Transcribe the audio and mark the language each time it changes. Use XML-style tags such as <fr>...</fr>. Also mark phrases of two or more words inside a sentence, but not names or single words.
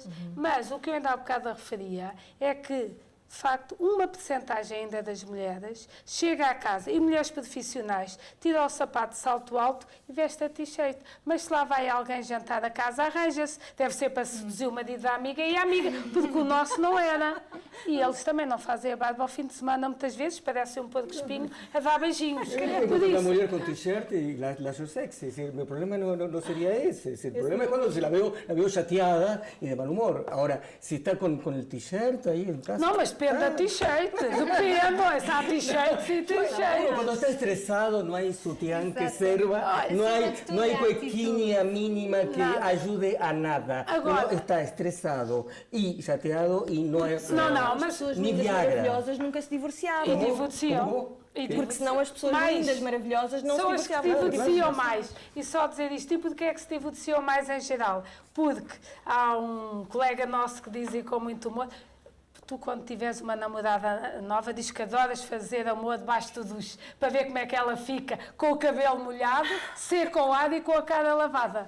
<pt>Mas o que eu ainda há bocado referia é que de facto, uma percentagem ainda das mulheres chega à casa, e mulheres profissionais, tira o sapato de salto alto e veste a t-shirt. Mas se lá vai alguém jantar a casa, arranja-se. Deve ser para seduzir o marido da amiga e a amiga, porque o nosso não era. E eles também não fazem a barba ao fim de semana, muitas vezes, parecem um porco espinho a dar beijinhos.</pt> <es>Una mujer con t-shirt y la hace sexy. Mi problema no sería ese. El problema es cuando la veo chateada y de mal humor. Ahora, si está con el t-shirt ahí en casa... No,</es> <pt>mas depende da t-shirt. Depende, há t-shirts e t-shirts.</pt> <es>Cuando está estresado no hay sutián que sirva, no hay cuequinha mínima que ayude a nada.</es> <pt>Agora,</pt> <es>Uno está estresado y chateado y no hay</es> <pt>Não, mas Pessoas</pt> <es>ni</es> <pt>lindas</pt> <es>Viagra.</es> <pt>maravilhosas nunca se divorciavam. e divorciam. Porque senão as pessoas Mais. lindas, maravilhosas, não São se as que divorciavam. divorciam mais. E só dizer isto, e porquê é que se divorciam mais em geral? Porque há um colega nosso que dizia com muito humor: tu, quando tiveres uma namorada nova, diz que adoras fazer amor debaixo do duche, para ver como é que ela fica, com o cabelo molhado, seco ao ar e com a cara lavada.</pt>